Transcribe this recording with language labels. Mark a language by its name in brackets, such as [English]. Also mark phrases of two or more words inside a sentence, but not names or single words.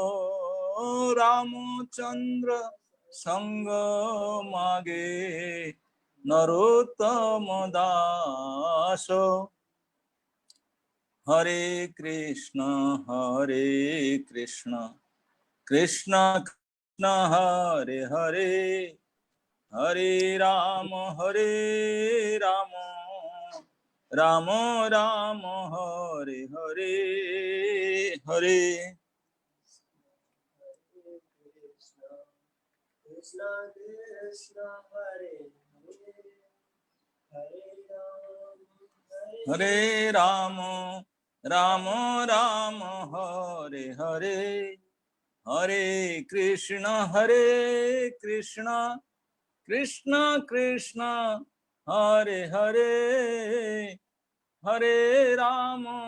[Bangla] রামচন্দ্র সঙ্গ মাগে নরোত্তম দাস। [Sanskrit] হরে কৃষ্ণ কৃষ্ণ কৃষ্ণ হরে হরে হরে রাম রাম রাম হরে হরে হরে। হরে রাম রাম রাম হরে হরে হরে কৃষ্ণ কৃষ্ণ কৃষ্ণ হরে হরে হরে রাম